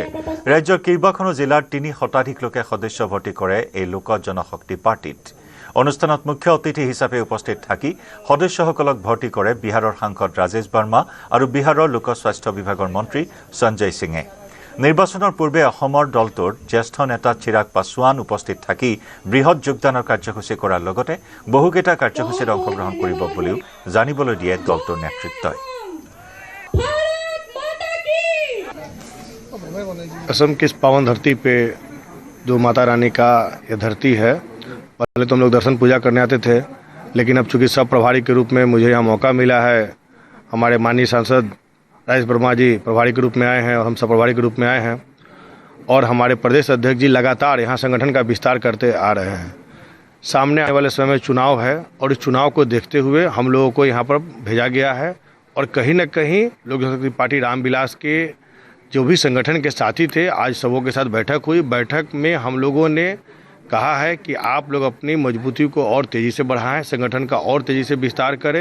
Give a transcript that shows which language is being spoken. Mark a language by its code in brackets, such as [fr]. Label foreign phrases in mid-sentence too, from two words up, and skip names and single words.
[as] ৰাজ্যৰ কেইবাখনো জিলাৰ ৩ শতাধিক লোকে সদস্য ভৰ্তি কৰে এই লোক জনশক্তি পাৰ্টিত অনুষ্ঠানত মুখ্য অতিথি হিচাপে উপস্থিত থাকি সদস্যসকলক ভৰ্তি কৰে বিহাৰৰ সাংসদ ৰাজেশ বাৰ্মা আৰু বিহাৰৰ লোক স্বাস্থ্য বিভাগৰ মন্ত্ৰী সঞ্জয় সিঙে নিৰ্বাচনৰ পূৰ্বে অসমৰ দলটোৰ জ্যেষ্ঠ নেতা চিৰাগ পাছোৱান উপস্থিত থাকি বৃহৎ যোগদানৰ কাৰ্যসূচী কৰাৰ লগতে বহুকেইটা কাৰ্যসূচীত অংশগ্ৰহণ কৰিব বুলিও জানিবলৈ দিয়ে দলটোৰ নেতৃত্বই [hi] असम की इस पावन धरती पे जो माता रानी का ये धरती है पहले तो हम लोग दर्शन पूजा करने आते थे लेकिन अब चूंकि सब प्रभारी के रूप में मुझे यहाँ मौका मिला है हमारे माननीय सांसद राजेश वर्मा जी प्रभारी के रूप में आए हैं और हम सब प्रभारी के रूप में आए हैं और हमारे प्रदेश अध्यक्ष जी लगातार यहाँ संगठन का विस्तार करते आ रहे हैं सामने आने वाले समय में चुनाव है और इस चुनाव को देखते हुए हम लोगों को यहाँ पर भेजा गया है और कहीं न कहीं लोक जनशक्ति पार्टी रामविलास के जो भी संगठन के साथी थे आज सबों के साथ बैठक हुई बैठक में हम लोगों ने कहा है कि आप लोग अपनी मजबूती को और तेज़ी से बढ़ाएं, संगठन का और तेज़ी से विस्तार करें।